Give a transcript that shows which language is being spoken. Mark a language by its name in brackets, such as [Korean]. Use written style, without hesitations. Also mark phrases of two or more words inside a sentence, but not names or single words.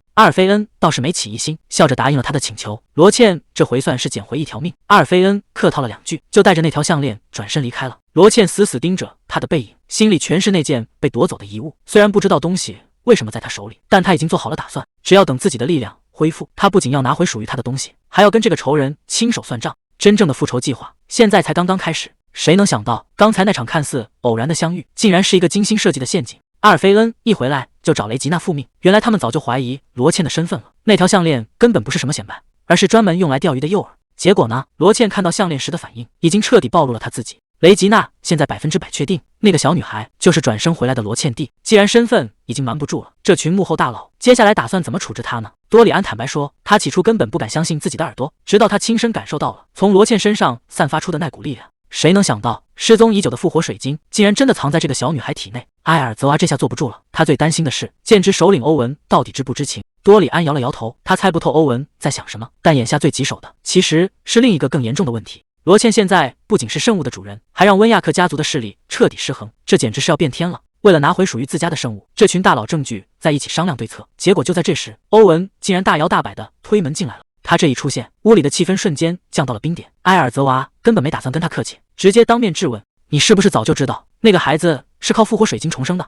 [Chinese] 阿爾菲恩倒是沒起疑心，笑着答應了他的請求。羅茜這回算是撿回一條命。阿爾菲恩客套了2句，就帶着那條項鏈轉身離開了。羅茜死死盯着他的背影，心裡全是那件被奪走的遺物。雖然不知道東西為什麼在他手裡，但他已經做好了打算，只要等自己的力量恢復，他不僅要拿回屬於他的東西，還要跟這個仇人親手算賬。真正的復仇計劃現在才剛剛開始。誰能想到，剛才那場看似偶然的相遇，竟然是一個精心設計的陷阱。阿爾菲恩一回來就找雷吉娜復命，原來他們早就懷疑羅茜的身份了。那條項鏈根本不是什麼顯擺，而是專門用來釣魚的誘餌。結果呢，羅茜看到項鏈時的反應，已經徹底暴露了他自己。雷吉娜現在100%確定，那個小女孩就是轉生回來的羅茜蒂。既然身份已經瞞不住了，這群幕後大佬接下來打算怎麼處置她呢？多里安坦白說，他起初根本不敢相信自己的耳朵，直到他親身感受到了從羅茜身上散發出的那股力量。誰能想到，失蹤已久的復活水晶竟然真的藏在这個小女孩體內？埃爾澤娃這下坐不住了，他最擔心的是，劍之首領歐文到底知不知情？多里安搖了搖頭，他猜不透歐文在想什麼，但眼下最棘手的其實是另一個更嚴重的問題。羅茜現在不僅是聖物的主人，還讓溫亞克家族的勢力徹底失衡，這簡直是要變天了。為了拿回屬於自家的聖物，這群大佬正聚在一起商量對策。結果就在這時，歐文竟然大搖大擺地推門進來了。他這一出現，屋裡的氣氛瞬間降到了冰點。埃爾澤娃根本沒打算跟他客氣，直接當面質問：“你是不是早就知道那個孩子是靠復活水晶重生的？”